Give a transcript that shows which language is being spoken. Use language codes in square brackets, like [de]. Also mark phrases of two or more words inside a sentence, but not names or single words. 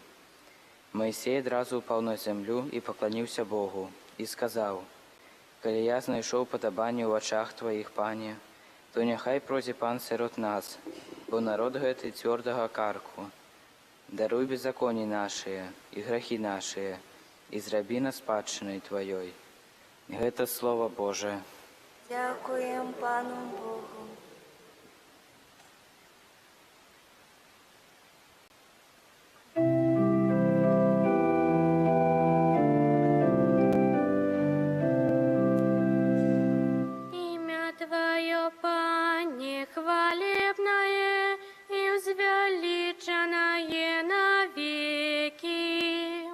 [be] Майсей адразу ўпаў на зямлю і пакланіўся Богу, і сказаў: «Калі я знайшоў падабанне ў ачах Тваіх, пане, то няхай пройдзе пан сярод нас, бо народ гэты цвёрдага карку. Даруй беззаконні нашыя і грахі нашыя, і зрабі нас спадчынай Тваёй». Гэта Слова Божае. [uk] Дякуємо Пану Богу. [ru] Имя Твое, Пане, хвалебное и возвеличенное навеки.